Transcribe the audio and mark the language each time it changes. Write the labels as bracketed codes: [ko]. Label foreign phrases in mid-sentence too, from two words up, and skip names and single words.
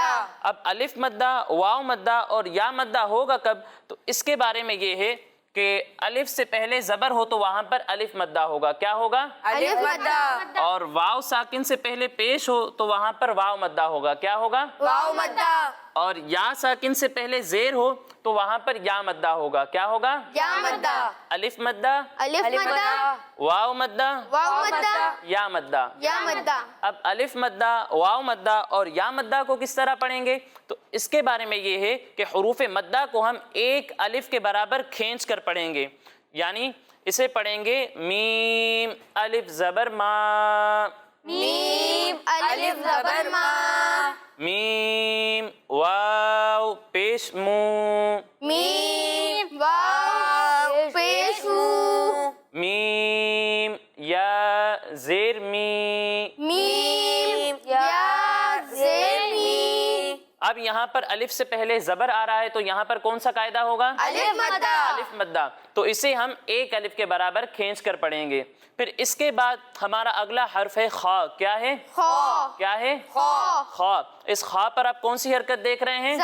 [ur] اب الف مدہ، واو مدہ اور یا مدہ ہوگا کب، تو اس کے بارے میں یہ ہے کہ الف سے پہلے زبر ہو تو وہاں پر الف مدہ ہوگا. کیا ہوگا? الف مدہ. اور واو ساکن سے پہلے پیش ہو تو وہاں پر واو مدہ ہوگا. کیا ہوگا? واو مدہ. اور یا ساکن سے پہلے زیر ہو تو وہاں پر یا مدہ ہوگا. کیا ہوگا؟ یا مدہ. الف مدہ، الف مدہ. واو مدہ، واو مدہ. یا مدہ. یا مدہ. اب الف مدہ، واو مدہ اور یا مدہ کو کس طرح پڑھیں گے؟ تو اس کے بارے میں یہ ہے کہ حروف مدہ کو ہم ایک الف کے برابر کھینچ کر پڑھیں گے. یعنی اسے پڑھیں گے میم الف زبر ما، میم الف زبر ما. میم واو پیش مو، میم واو پیش مو. میم یا زیر می. میم یا زیر می. اب یہاں پر الف سے پہلے زبر آ رہا ہے تو یہاں پر کون سا قاعدہ ہوگا؟ الف مدہ. الف مدہ. تو اسے ہم ایک الف کے برابر کھینچ کر پڑھیں گے. پھر اس کے بعد ہمارا اگلا حرف ہے خا. کیا ہے؟ خا. کیا ہے؟ خا. خا. اس خا پر آپ کون سی حرکت دیکھ رہے ہیں؟